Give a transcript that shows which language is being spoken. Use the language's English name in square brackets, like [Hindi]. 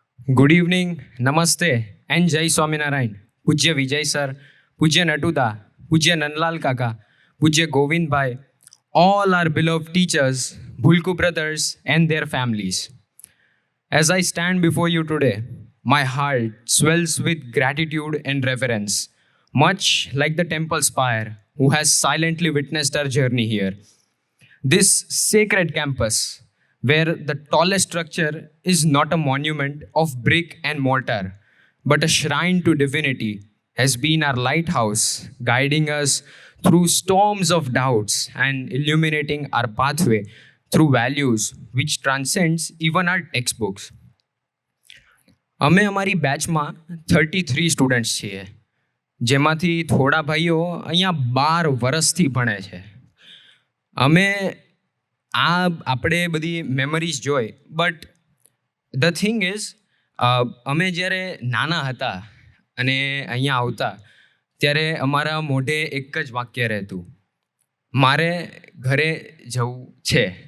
[English] Good evening, नमस्ते and जय स्वामीनारायण. पूज्य विजय सर, पूज्य नटुदा, पूज्य नंदलाल काका, पूज्य गोविंद भाई, all our beloved teachers, Bhulku brothers and their families. As I stand before you today, my heart swells with gratitude and reverence, much like the temple spire who has silently witnessed our journey here. This sacred campus, where the tallest structure is not a monument of brick and mortar, but a shrine to divinity, has been our lighthouse, guiding us through storms of doubts and illuminating our pathway through values which transcends even our textbooks. [Gujarati] અમે અમારી બેચમાં 33 students છીએ, જેમાંથી થોડા ભાઈઓ અહીંયા 12 વર્ષથી ભણે છે. અમે આપણે બધી મેમરીઝ જોઈ, [English] but the thing is [Gujarati] અમે જ્યારે નાના હતા અને અહીંયા આવતા ત્યારે અમારા મોઢે એક જ વાક્ય રહેતું, મારે ઘરે જવું છે.